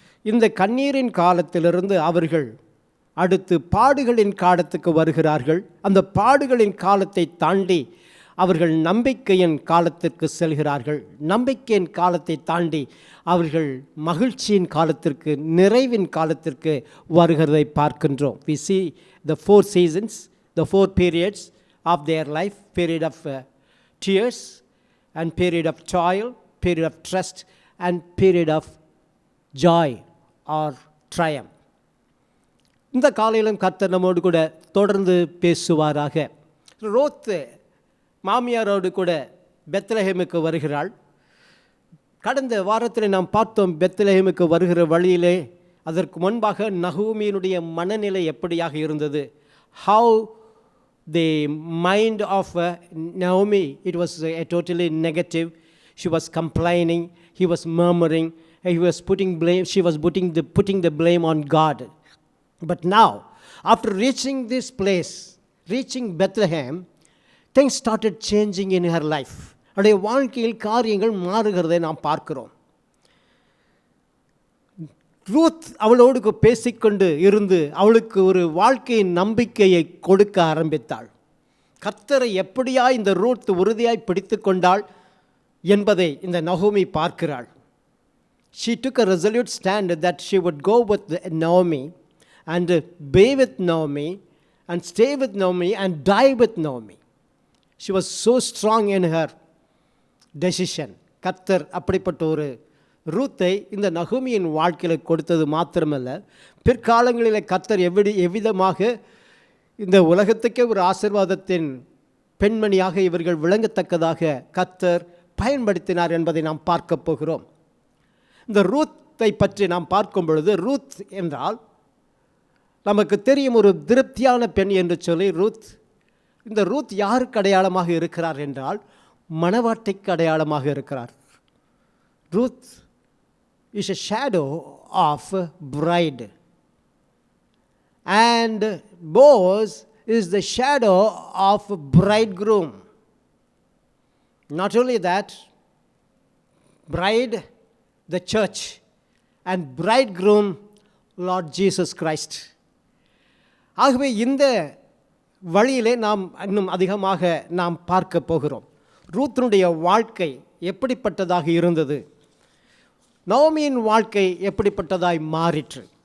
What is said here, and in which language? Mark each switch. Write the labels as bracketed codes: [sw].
[ta] இந்த கண்ணீரின் காலத்திலிருந்து அவர்கள் அடுத்து பாடுகளின் காலத்துக்கு வருகிறார்கள். அந்த பாடுகளின் காலத்தை தாண்டி அவர்கள் நம்பிக்கையின் காலத்திற்கு செல்கிறார்கள். நம்பிக்கையின் காலத்தை தாண்டி அவர்கள் மகிழ்ச்சியின் காலத்திற்கு, நிறைவின் காலத்திற்கு வருகிறதை பார்க்கின்றோம். [en] We see the 4 seasons, the 4 periods of their life: period of tears, and period of toil, period of trust, and period of joy or triumph. [ta] இந்த காலையிலும் கர்த்தர் நம்மோடு கூட தொடர்ந்து பேசுவாராக. ரோத் மாமியாரோடு கூட பெத்லஹேமுக்கு வருகிறாள். கடந்த வாரத்தில் நாம் பார்த்தோம், பெத்லஹேமுக்கு வருகிற வழியிலே அதற்கு முன்பாக நகோமியினுடைய மனநிலை எப்படியாக இருந்தது. [en] How the mind of Naomi, it was totally negative. She was complaining, he was murmuring, he was putting blame, she was putting the blame on God. But now, after reaching this place, reaching Bethlehem, things started changing in her life. [ta] அவருடைய வாழ்க்கையில் காரியங்கள் மாறுகிறதை நாம் பார்க்கிறோம். Ruth அவளோடு பேசிக்கொண்டு இருந்து அவளுக்கு ஒரு வாழ்க்கையின் நம்பிக்கையை கொடுக்க ஆரம்பித்தாள். கர்த்தரை எப்படியா இந்த ரூத் உறுதியாய் பிடித்து கொண்டாள் என்பதை இந்த நகோமி பார்க்கிறாள். She took a resolute stand that she would go with Naomi and be with Naomi and stay with Naomi and die with Naomi. She was so strong in her decision. கர்த்தர் அப்படிப்பட்ட ஒரு ரூத்தை இந்த நகோமியின் வாழ்க்கையில் கொடுத்தது மாத்திரமல்ல, பிற்காலங்களில் கர்த்தர் எவ்விதமாக இந்த உலகத்துக்கே ஒரு ஆசீர்வாதத்தின் பெண்மணியாக இவர்கள் விளங்கத்தக்கதாக கர்த்தர் பயன்படுத்தினார் என்பதை நாம் பார்க்க போகிறோம். இந்த ரூத்தை பற்றி நாம் பார்க்கும் பொழுது, ரூத் என்றால் நமக்கு தெரியும் ஒரு திருப்தியான பெண் என்று சொல்லி ரூத். இந்த ரூத் யாருக்கு அடையாளமாக இருக்கிறார் என்றால் மணவாட்டிக்கு அடையாளமாக இருக்கிறார். [en] Ruth is a shadow of bride, and Boaz is the shadow of bridegroom. Not only that, bride, the church, and bridegroom, Lord Jesus Christ. [ta] ஆகவே இந்த வழியிலே நாம் இன்னும் அதிகமாக நாம் பார்க்க போகிறோம். ரூத்தினுடைய வாழ்க்கை எப்படிப்பட்டதாக இருந்தது, நோமியின் வாழ்க்கை எப்படிப்பட்டதாய் மாறிற்று.